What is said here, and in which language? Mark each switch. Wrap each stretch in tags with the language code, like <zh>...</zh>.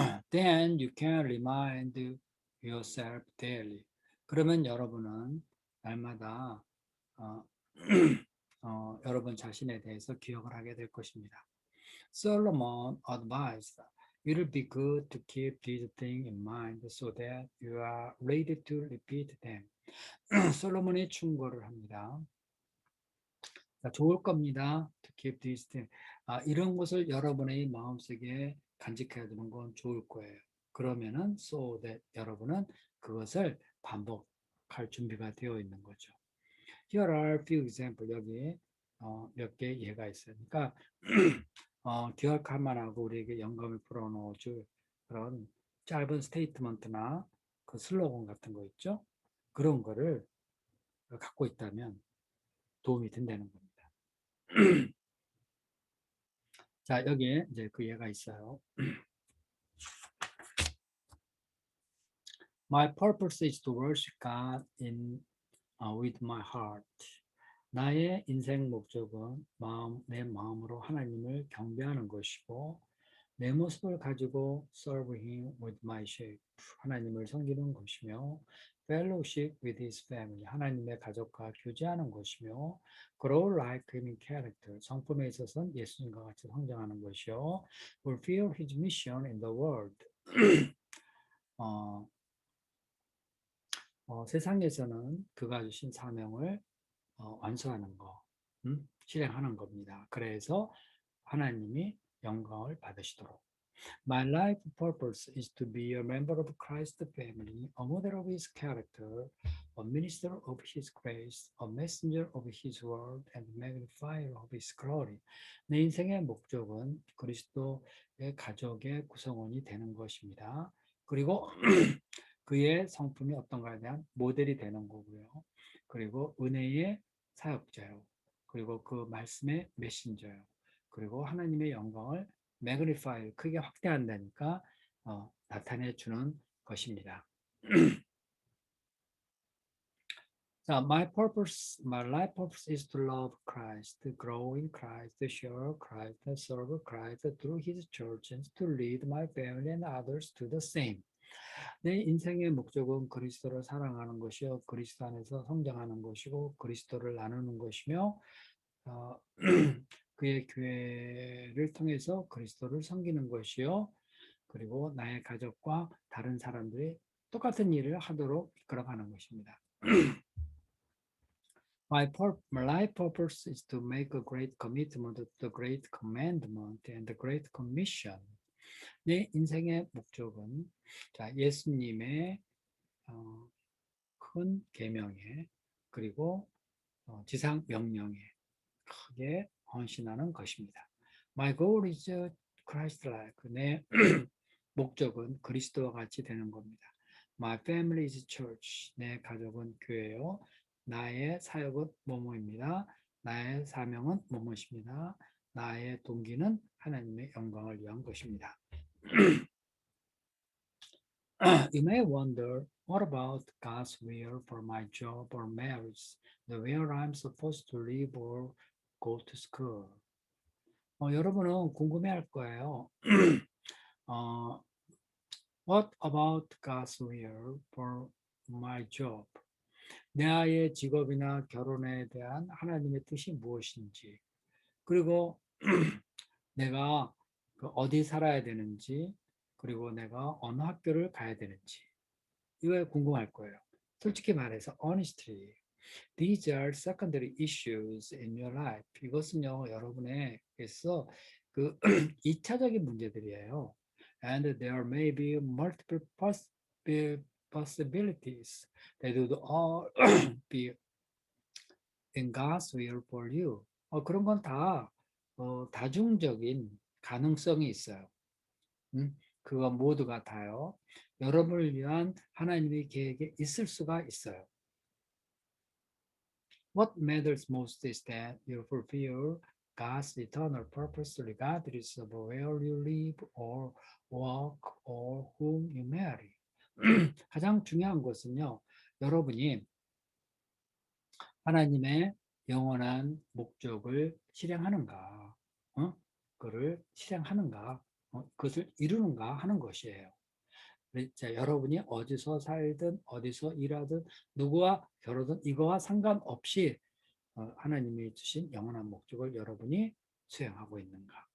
<en>Then you can remind yourself daily.</en> <ko>그러면 여러분은 날마다 어, 여러분 자신에 대해서 기억을 하게 될 것입니다.</ko> <en>Solomon advised, it will be good to keep these things in mind so that you are ready to repeat them.</en> <ko>솔로몬이 충고를 합니다. 자, 좋을 겁니다.</ko> <en>To keep these things.</en> <ko>이런 것을 여러분의 마음속에 간직해야 되는 건 좋을 거예요. 그러면은</ko> <en>so that</en> <ko>여러분은 그것을 반복할 준비가 되어 있는 거죠.</ko> <en>Here are few examples.</en> <ko>여기 몇 개 예가 있어요. 그러니까 기억할 만하고 우리에게 영감을 불어넣어줄 그런 짧은 스테이트먼트나 그 슬로건 같은 거 있죠. 그런 거를 갖고 있다면 도움이 된다는 겁니다. 자, 여기에 이제 그 예가 있어요.</ko> <en>My purpose is to worship God with my heart.</en> <ko>나의 인생 목적은 내 마음으로 하나님을 경배하는 것이고 내 모습을 가지고</ko> <en>serve Him with my shape.</en> <ko>하나님을 섬기는 것이며</ko> <en>fellowship with His family.</en> <ko>하나님의 가족과 교제하는 것이며</ko> <en>grow like Him in character.</en> <ko>성품에 있어서는 예수님과 같이 성장하는 것이요</ko> <en>fulfill His mission in the world.</en> <ko>어, 세상에서는 그가 주신 사명을 완수하는 거, 실행하는 겁니다. 그래서 하나님이 영광을 받으시도록.</ko> <en>My life purpose is to be a member of Christ's family, a model of His character, a minister of His grace, a messenger of His word, and magnifier of His glory.</en> <ko>내 인생의 목적은 그리스도의 가족의 구성원이 되는 것입니다. 그리고 그의 성품이 어떤가에 대한 모델이 되는 거고요. 그리고 은혜의 사역자요. 그리고 그 말씀의 메신저요. 그리고 하나님의 영광을 매그니파이 크게 확대한다니까 나타내 주는 것입니다.</ko> <en>자, my life purpose is to love Christ, to grow in Christ, to share Christ, to serve Christ through His church, and to lead my family and others to the same.</en> <ko>내 인생의 목적은 그리스도를 사랑하는 것이요, 그리스도 안에서 성장하는 것이고, 그리스도를 나누는 것이며, 그의 교회를 통해서 그리스도를 섬기는 것이요, 그리고 나의 가족과 다른 사람들이 똑같은 일을 하도록 이끌어가는 것입니다.</ko> <en>My life purpose is to make a great commitment to the great commandment and the great commission.</en> <ko>내 인생의 목적은 예수님의 큰 계명에 그리고 지상 명령에 크게 헌신하는 것입니다.</ko> <en>My goal is Christ-like.</en> <ko>내 목적은 그리스도와 같이 되는 겁니다.</ko> <en>My family is church.</en> <ko>내 가족은 교회요. 나의 사역은 뭐뭐입니다. 나의 사명은 뭐뭐입니다. 나의 동기는 하나님의 영광을 위한 것입니다.</ko> <en>You may wonder, what about God's will for my job or marriage? Where I'm supposed to live or go to school?</en> <ko>여러분은 궁금해할 거예요.</ko> <en>What about God's will for my job?</en> <ko>나의 직업이나 결혼에 대한 하나님의 뜻이 무엇인지, 그리고 내가 어디 살아야 되는지, 그리고 내가 어느 학교를 가야 되는지, 이거에 궁금할 거예요. 솔직히 말해서</ko> <en>honestly, these are secondary issues in your life.</en> <ko>이것은요, 여러분에게서 그 2차적인 문제들이에요.</ko> <en>And there may be multiple possibilities that would all be in God's will for you.</en> <ko>그런 건 다 다중적인 가능성이 있어요. 그거 모두가 다요. 여러분을 위한 하나님의 계획에 있을 수가 있어요.</ko> <en>What matters most is that you fulfill God's eternal purpose regardless of where you live or work or whom you marry.</en> <ko>가장 중요한 것은요, 여러분이 하나님의 영원한 목적을 실행하는가, 그를 실행하는가, 그것을 이루는가 하는 것이에요. 자, 여러분이 어디서 살든 어디서 일하든 누구와 결혼든 이거와 상관없이 하나님이 주신 영원한 목적을 여러분이 수행하고 있는가.</ko>